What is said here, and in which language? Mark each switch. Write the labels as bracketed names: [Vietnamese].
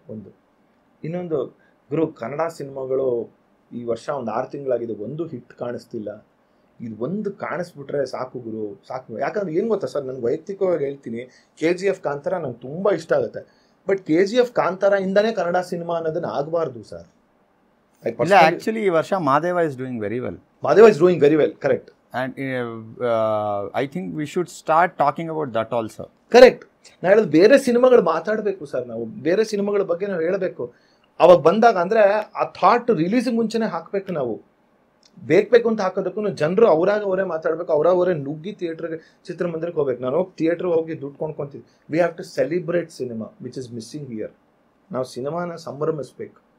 [Kannada] ಒಂದು ಇನ್ನೊಂದು, ಗುರು, ಕನ್ನಡ ಸಿನಿಮಾಗಳು ಈ ವರ್ಷ ಒಂದು 6 ತಿಂಗಳಾಗಿದೆ, ಒಂದು ಹಿಟ್ ಕಾಣಿಸ್ತಿಲ್ಲ. ಇದು ಒಂದು ಕಾಣಿಸ್ಬಿಟ್ರೆ ಸಾಕು ಗುರು, ಸಾಕು. ಯಾಕಂದ್ರೆ ಏನು ಗೊತ್ತಾ ಸರ್, ನಾನು ವೈಯಕ್ತಿಕವಾಗಿ ಹೇಳ್ತೀನಿ, KGF ಕಾಂತಾರ ನಂಗೆ ತುಂಬ ಇಷ್ಟ ಆಗುತ್ತೆ. But KGF Kantara ಇಂದಾನೇ Kannada cinema ಅನ್ನೋದನ್ನ ಆಗಬಾರ್ದು ಸರ್. [English] actually [Kannada] ಈ ವರ್ಷ [English] Madeva is doing very well. Madeva is doing very well, correct. And I think we should start talking about that also. Correct. [Kannada] ನಾನು ಹೇಳೋದು, ಬೇರೆ ಸಿನಿಮಾಗಳು ಮಾತಾಡಬೇಕು ಸರ್, ನಾವು ಬೇರೆ ಸಿನಿಮಾಗಳ ಬಗ್ಗೆ ನಾವು ಹೇಳಬೇಕು. ಅವಾಗ ಬಂದಾಗ ಅಂದರೆ ಆ ಥಾಟ್ ರಿಲೀಸಿಗೆ ಮುಂಚೆನೇ ಹಾಕಬೇಕು. ನಾವು ಬೇಕು ಅಂತ ಹಾಕೋದಕ್ಕೂ ಜನರು ಅವರೇ ಮಾತಾಡಬೇಕು, ಅವರೇ ನುಗ್ಗಿ ಥಿಯೇಟ್ರಿಗೆ, ಚಿತ್ರಮಂದಿರಕ್ಕೆ ಹೋಗ್ಬೇಕು. ನಾನು ಹೋಗಿ ಥಿಯೇಟ್ರಿಗೆ ಹೋಗಿ ದುಡ್ಡು ಕೊಂಡ್ಕೊತೀವಿ. [English] We have to celebrate cinema which is missing here. [Kannada] ನಾವು ಸಿನಿಮಾನ ಸಂಭ್ರಮಿಸ್ಬೇಕು.